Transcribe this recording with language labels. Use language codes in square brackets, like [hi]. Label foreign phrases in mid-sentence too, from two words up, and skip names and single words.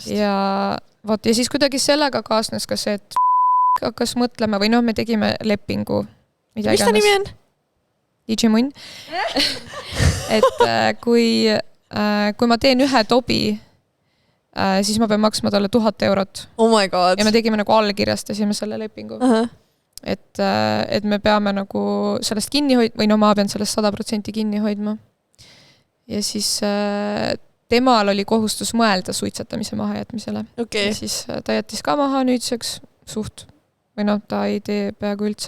[et] Ja siis kuidagi sellega kaasnes ka see, et hakkas mõtlema või me tegime lepingu. Mis ta nimi on? DJ Munn. Et kui ma teen ühe tobi, siis ma pean maksma talle 1000 eurot. [en] Oh my god. [et] Ja me tegime nagu allkirjastasime selle lepingu. Et me peame nagu sellest kinni hoidma, või ma pean sellest 100% kinni hoidma. Ja siis temal oli kohustus mõelda suitsetamise mahajätmisele. Ja siis ta jättis ka maha nüüdseks suht, või ta ei tee peaaegu üldse.